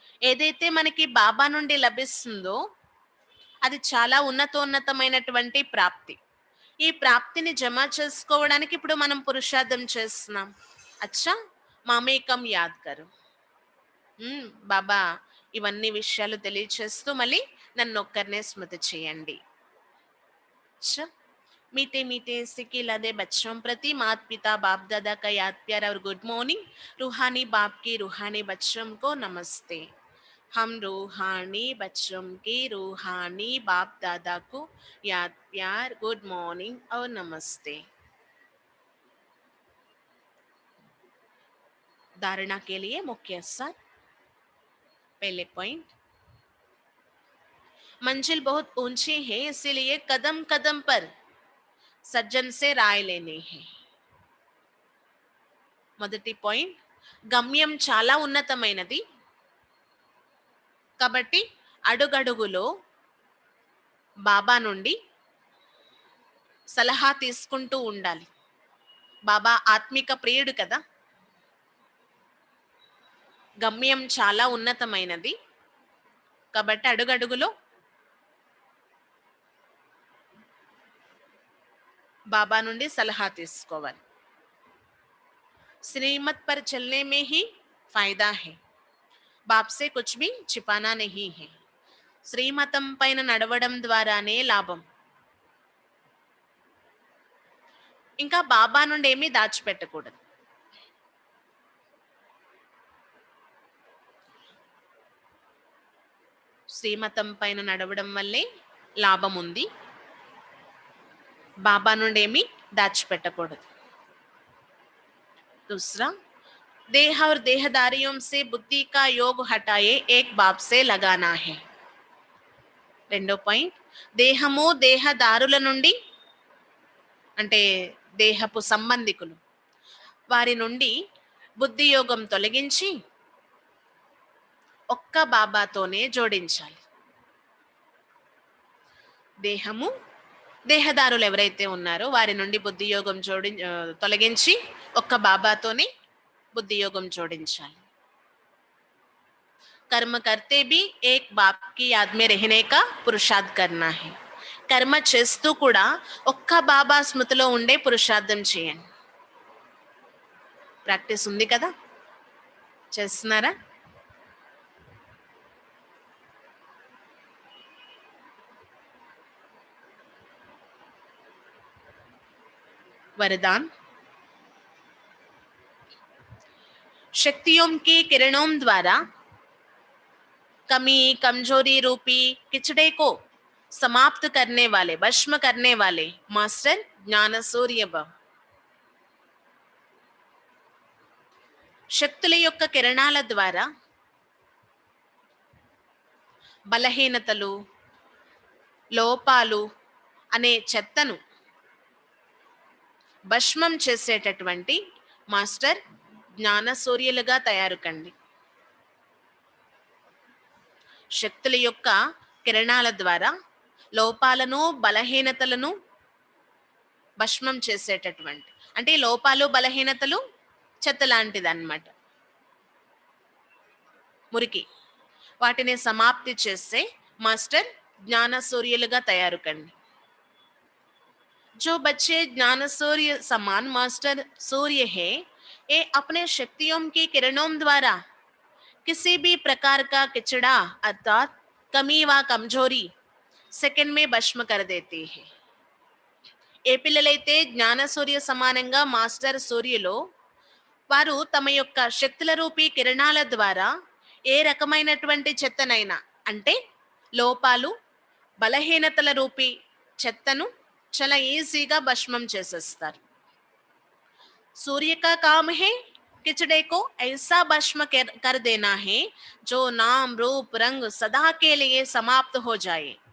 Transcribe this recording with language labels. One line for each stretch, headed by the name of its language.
Telugu: ఏదైతే మనకి బాబా నుండి లభిస్తుందో అది చాలా ఉన్నతోన్నతమైనటువంటి ప్రాప్తి. ఈ ప్రాప్తిని జమ చేసుకోవడానికి ఇప్పుడు మనం పురుషార్థం చేస్తున్నాం.
Hindi: అచ్చా, మామేకం యాద్ కరు.
Telugu: బాబా ఇవన్నీ విషయాలు తెలియచేస్తూ మళ్ళీ నన్ను ఒక్కరినే స్మృతి చేయండి.
Hindi: अच्छा, मीठे मीठे सिक्के लदे बच्चों प्रति माता पिता बाप दादा का याद प्यार और गुड मॉर्निंग. रूहानी बाप के रूहानी बच्चों को नमस्ते. हम रूहानी बच्चों के रूहानी बाप दादा को याद प्यार, गुड मॉर्निंग और नमस्ते. धारणा के लिए मुख्य सार. पहले पॉइंट, मंजिल बहुत ऊंची है इसीलिए कदम कदम पर सज्जन से राय लेनी है.
Telugu: మొదటి పాయింట్, గమ్యం చాలా ఉన్నతమైనది కాబట్టి అడుగడుగులో బాబా నుండి సలహా తీసుకుంటూ ఉండాలి. బాబా ఆత్మిక ప్రియుడు కదా. గమ్యం చాలా ఉన్నతమైనది కాబట్టి అడుగడుగులో బాబా నుండి సలహా తీసుకోవాలి.
Hindi: श्रीमत पर चलने में ही फायदा है, बाप से कुछ भी छिपाना नहीं है.
Telugu: శ్రీమతం పైన నడవడం ద్వారానే లాభం. ఇంకా బాబా నుండి ఏమీ దాచిపెట్టకూడదు. శ్రీమతం పైన నడవడం వల్లే లాభం ఉంది. బాబా నుండి ఏమీ దాచిపెట్టకూడదు.
Hindi: दूसरा, देह और देहदारियों से बुद्धि का योग हटाए एक बाप से लगाना है.
Telugu: రెండో పాయింట్, దేహము దేహదారుల నుండి అంటే దేహపు సంబంధికులు వారి నుండి బుద్ధి యోగం తొలగించి ఒక్క బాబాతోనే జోడించాలి. దేహము దేహదారులు ఎవరైతే ఉన్నారో వారి నుండి బుద్ధి యోగం తొలగించి ఒక్క బాబాతోనే బుద్ధి యోగం జోడించాలి.
Hindi: कर्म करते भी एक बाप की याद में रहने का पुरुषार्थ करना है.
Telugu: కర్మ చేస్తూ కూడా ఒక్క బాబా స్మృతిలో ఉండే పురుషార్థం చేయండి. ప్రాక్టీస్ ఉంది కదా, చేస్తున్నారా?
Hindi: वरदान, शक्तियों की किरणों द्वारा कमी कमजोरी रूपी किचड़े को समाप्त करने वाले, भस्म करने वाले मास्टर ज्ञान सूर्य भव.
Telugu: శక్తుల యొక్క కిరణాల ద్వారా బలహీనతలు, లోపాలు అనే చెత్తను భస్మం చేసేటటువంటి మాస్టర్ జ్ఞాన సూర్యులుగా తయారు కండి. శక్తుల యొక్క కిరణాల ద్వారా లోపాలను బలహీనతలను భస్మం చేసేటటువంటి, అంటే లోపాలు బలహీనతలు చెత్త లాంటిది అన్నమాట, మురికి. వాటిని సమాప్తి చేసే మాస్టర్ జ్ఞాన సూర్యులుగా తయారు కండి.
Hindi: जो बच्चे ज्ञान सूर्य समान मास्टर सूर्य है, ये अपने शक्तियों की किरणों द्वारा किसी भी प्रकार का किचड़ा अर्थात कमी व कमजोरी सेकंड में भस्म कर देती है.
Telugu: ఏ పిల్లలైతే జ్ఞాన సూర్య సమానంగా మాస్టర్ సూర్యులో వారు తమ యొక్క శక్తుల రూపీ కిరణాల ద్వారా ఏ రకమైనటువంటి చెత్తనైనా, అంటే లోపాలు బలహీనతల రూపీ చెత్తను చాలా ఈజీగా భస్మం చేసేస్తారు.
Hindi: सूर्य का काम है किचड़े को ऐसा भस्म कर देना है जो नाम रूप रंग सदा के लिए समाप्त हो जाए.